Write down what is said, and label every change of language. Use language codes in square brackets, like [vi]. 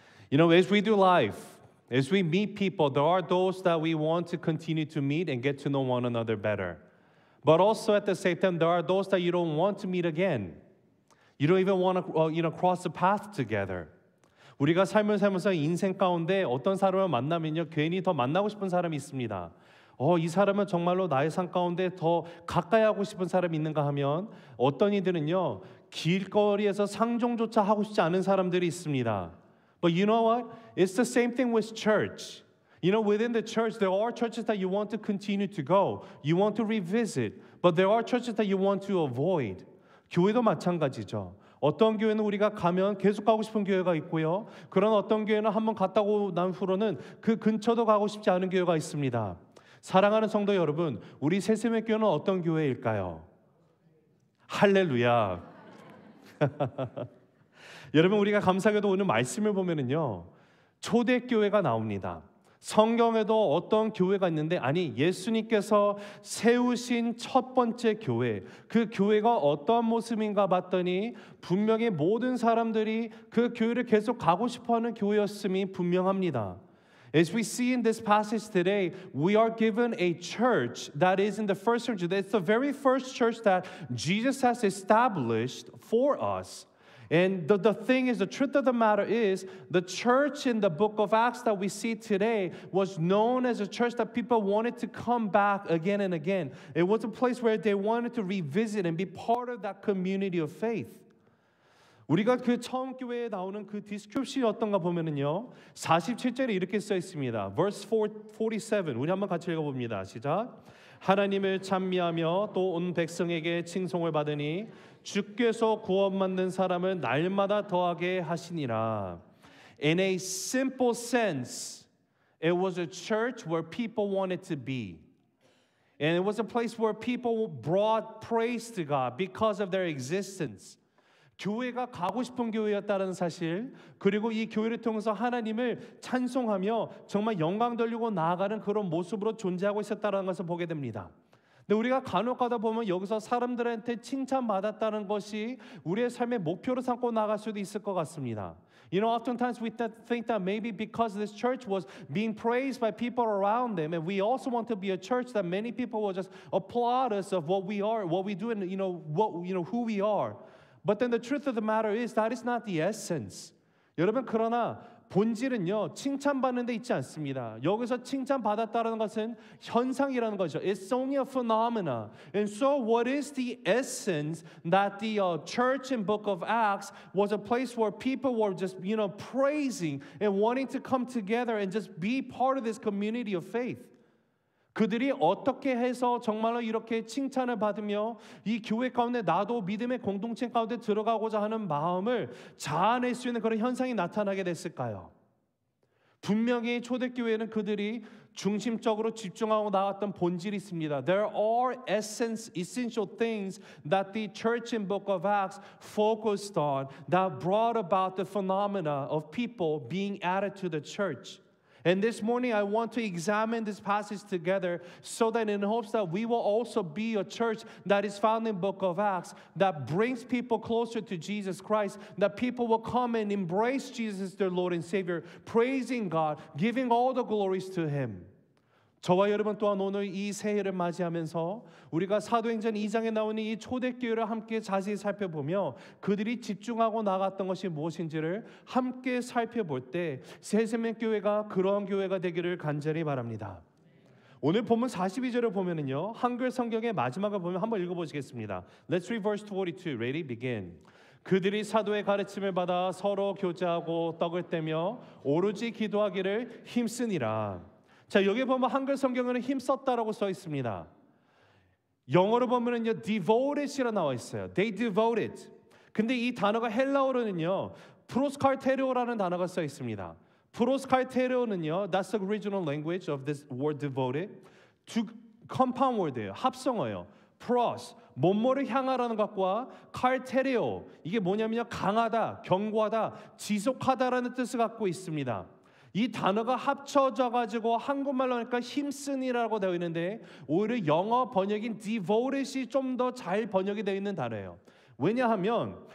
[en] You know, as we do life, as we meet people, there are those that we want to continue to meet and get to know one another better. But also at the same time, there are those that you don't want to meet again. You don't even want to, cross the path together. [ko] 우리가 삶을 살면서 인생 가운데 어떤 사람을 만나면요, 괜히 더 만나고 싶은 사람이 있습니다. 이 사람은 정말로 나의 삶 가운데 더 가까이 하고 싶은 사람이 있는가 하면 어떤 이들은요, 길거리에서 상종조차 하고 싶지 않은 사람들이 있습니다. [en] But you know what? It's the same thing with church. You know, within the church, there are churches that you want to continue to go. You want to revisit. But there are churches that you want to avoid. [ko] 교회도 마찬가지죠. 어떤 교회는 우리가 가면 계속 가고 싶은 교회가 있고요. 그런 어떤 교회는 한번 갔다고 난 후로는 그 근처도 가고 싶지 않은 교회가 있습니다. 사랑하는 성도 여러분, 우리 새샘의 교회는 어떤 교회일까요? 할렐루야. 여러분, 우리가 감사하게도 오늘 말씀을 보면은요, 초대교회가 나옵니다. 성경에도 어떤 교회가 있는데, 아니, 예수님께서 세우신 첫 번째 교회, 그 교회가 어떤 모습인가 봤더니 분명히 모든 사람들이 그 교회를 계속 가고 싶어하는 교회였음이 분명합니다. [en] As we see in this passage today, we are given a church that is in the first church. It's the very first church that Jesus has established for us. And the thing is, the truth of the matter is, the church in the book of Acts that we see today was known as a church that people wanted to come back again and again. It was a place where they wanted to revisit and be part of that community of faith. [ko] 우리가 그 처음 교회에 나오는 그 디스크립션이 어떤가 보면은요, 47절에 이렇게 써 있습니다. [en] Verse 47, [ko] 우리 한번 같이 읽어봅니다. 시작. 하나님을 찬미하며 또 온 백성에게 칭송을 받으니 주께서 구원받는 사람을 날마다 더하게 하시니라. [en] In a simple sense, it was a church where people wanted to be. And it was a place where people brought praise to God because of their existence. [ko] 교회가 가고 싶은 교회였다는 사실, 그리고 이 교회를 통해서 하나님을 찬송하며 정말 영광 돌리고 나아가는 그런 모습으로 존재하고 있었다는 것을 보게 됩니다. 근데 우리가 간혹 가다 보면 여기서 사람들한테 칭찬받았다는 것이 우리의 삶의 목표로 삼고 나갈 수도 있을 것 같습니다. [en] You know, oftentimes we think that maybe because this church was being praised by people around them, and we also want to be a church that many people will just applaud us of what we are, what we do, and who we are. But then the truth of the matter is that is not the essence. [ko] 여러분, 그러나 본질은요, 칭찬받는 데 있지 않습니다. 여기서 칭찬받았다는 것은 현상이라는 거죠. [en] It's only a phenomena. And so what is the essence that the church in book of Acts was a place where people were just, praising and wanting to come together and just be part of this community of faith. [ko] 그들이 어떻게 해서 정말로 이렇게 칭찬을 받으며 이 교회 가운데 나도 믿음의 공동체 가운데 들어가고자 하는 마음을 자아낼 수 있는 그런 현상이 나타나게 됐을까요? 분명히 초대교회는 그들이 중심적으로 집중하고 나왔던 본질이 있습니다. [en] There are essential things that the church in book of Acts focused on that brought about the phenomena of people being added to the church. And this morning, I want to examine this passage together so that in hopes that we will also be a church that is found in book of Acts, that brings people closer to Jesus Christ, that people will come and embrace Jesus as their Lord and Savior, praising God, giving all the glories to Him. [ko] 저와 여러분 또한 오늘 이 새해를 맞이하면서 우리가 사도행전 2장에 나오는 이 초대교회를 함께 자세히 살펴보며 그들이 집중하고 나갔던 것이 무엇인지를 함께 살펴볼 때 새샘의 교회가 그러한 교회가 되기를 간절히 바랍니다. 오늘 본문 42절을 보면은요, 한글 성경의 마지막을 보면 한번 읽어보시겠습니다. [en] Let's read verse 42. Ready? Begin. [ko] 그들이 사도의 가르침을 받아 서로 교제하고 떡을 떼며 오로지 기도하기를 힘쓰니라. 자, 여기 보면 한글 성경에는 힘썼다라고 써 있습니다. 영어로 보면은요, devoted이라 나와 있어요. [en] They devoted. [ko] 근데 이 단어가 헬라어로는요, 프로스칼테리오라는 단어가 써 있습니다. [en] 프로스칼테리오는요, that's the original language of this word devoted. [ko] 두 compound word예요. 합성어예요. pros, 뭐뭐를 향하라는 것과 칼테리오, 이게 뭐냐면요, 강하다, 견고하다, 지속하다라는 뜻을 갖고 있습니다. 이 단어가 합쳐져 가지고 한국말로 하니까 힘쓰니라고 되어 있는데 오히려 영어 번역인 devoted이 좀 더 잘 번역이 되어 있는 단어예요. 왜냐하면